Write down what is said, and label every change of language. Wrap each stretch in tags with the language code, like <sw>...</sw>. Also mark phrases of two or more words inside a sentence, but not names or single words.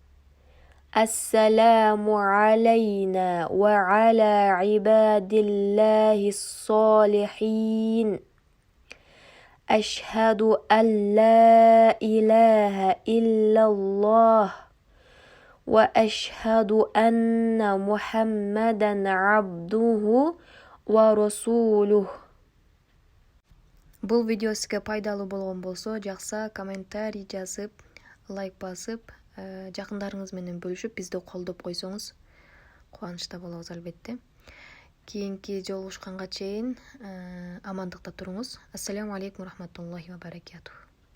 <ar>السلام علينا وعلى عباد الله الصالحين. أشهد أن لا إله إلا الله وأشهد أن محمدا عبده ورسوله.</ar> <ky>Бул видео сизге пайдалуу болгон болсо, жакса комментарий жазып, лайк басып, жакындарыңыз менен бөлүшүп, бизди колдоп койсоңуз кубанычта болобуз албетте. Кийинки жолугушканга чейин амандыкта туруңуз.</ky> <ar>السلام عليكم رحمة الله وبركاته.</ar>